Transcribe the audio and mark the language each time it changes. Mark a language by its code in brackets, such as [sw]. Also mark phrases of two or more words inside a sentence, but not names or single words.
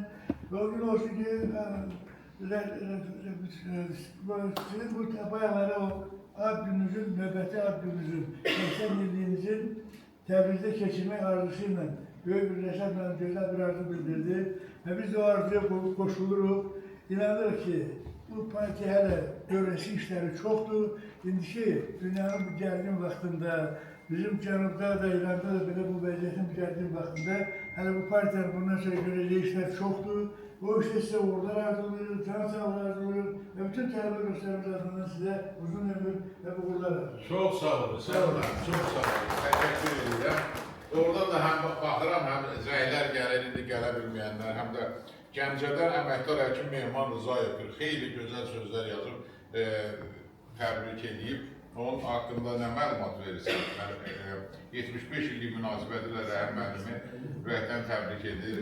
[az] Ve o gün olsun ki, sizin bu bayaqları o ad gününüzün, növbəti ad gününüzün, 80 illiyinizin Təbrizdə keçirmək arzusuyla böyük bir Rəşad mənim gözəl bir arzu bildirdi və biz o arzuya qoşuluruq. İnanırıq ki, bu partiya hələ görəsi işləri çoxdur. İndiki dünyanın bu gərgin vaxtında, bizim cənubda da, İranda da belə bu vəziyyətin gərgin vaxtında hələ bu partiyanın bundan sonra görəcəyi işlər çoxdur. O işte size uğurlar arzulayırız, can sağlığı arzulayırız ve bütün tələbə dostlarımız adından size uzun ömür ve uğurlar arzulayırız. Çok sağ olun, sağ olun, çok sağ olun. [tr] Teşekkür ederim. [az] Oradan da hem baxıram, hem zəylər gəlir, indi gələ bilməyənlər, hem de Gəncədən əməkdar həkim Mehman Rızayevdir. Xeyli gözəl sözlər yazıb, təbrik edib. Onun haqqında nə məlumat verirsən? 75 illik münasibəti ilə Rəhim müəllimi ürəkdən təbrik edir.